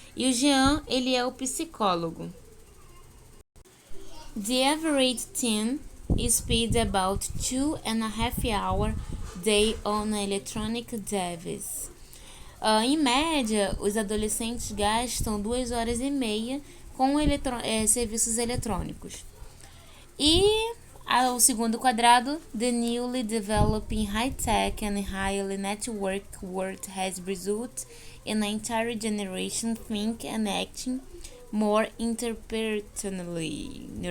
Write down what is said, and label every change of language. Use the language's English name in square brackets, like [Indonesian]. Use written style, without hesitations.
[Portuguese] E o Jean, ele é o psicólogo. [English] The average teen spends about 2.5 hours day on electronic devices. [Portuguese] Em média, os adolescentes gastam 2 horas e meia com serviços eletrônicos. E o segundo quadrado, [English] the newly developing high-tech and highly networked world has resulted in an entire generation think and acting more interpersonally.